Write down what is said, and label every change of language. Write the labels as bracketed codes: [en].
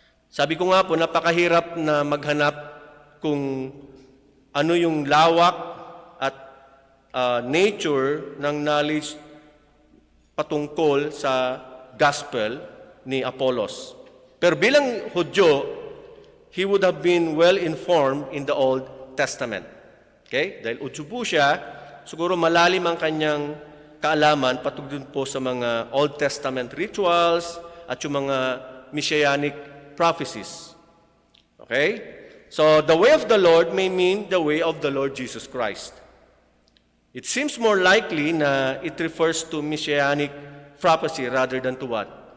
[tl] Sabi ko nga po, napakahirap na maghanap kung ano yung lawak at nature ng knowledge patungkol sa gospel ni Apollos. Pero bilang Hudyo, [en] he would have been well-informed in the Old Testament. Okay? [tl] Dahil Hudyo po siya, siguro malalim ang kanyang kaalaman patungkol po sa mga Old Testament rituals at yung mga messianic prophecies. Okay? [en] So, the way of the Lord may mean the way of the Lord Jesus Christ. It seems more likely [tl] na [en] it refers to messianic prophecy rather than to what?